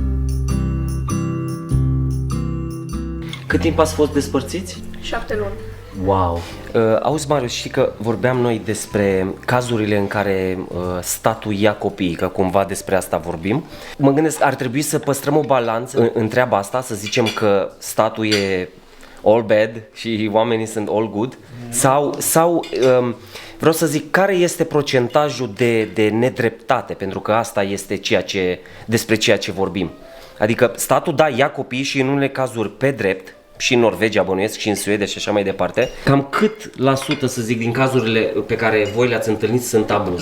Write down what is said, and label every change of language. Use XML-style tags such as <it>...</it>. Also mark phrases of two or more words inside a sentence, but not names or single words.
<ro>Cât timp ați fost despărțiți? 7 luni. Wow! Auzi, Marius, știi că vorbeam noi despre cazurile în care statul ia copiii, că cumva despre asta vorbim. Mă gândesc, ar trebui să păstrăm o balanță în treaba asta, să zicem că statul e</ro> <en>all bad</en> <ro>și oamenii sunt</ro> <en>all good,</en> <ro>sau vreau să zic, care este procentajul de nedreptate, pentru că asta este despre ceea ce vorbim. Adică statul, da, ia copii și în unele cazuri pe drept, și în Norvegia, bănuiesc, și în Suedia și așa mai departe. Cam cât la sută, să zic, din cazurile pe care voi le-ați întâlnit sunt abuz?</ro>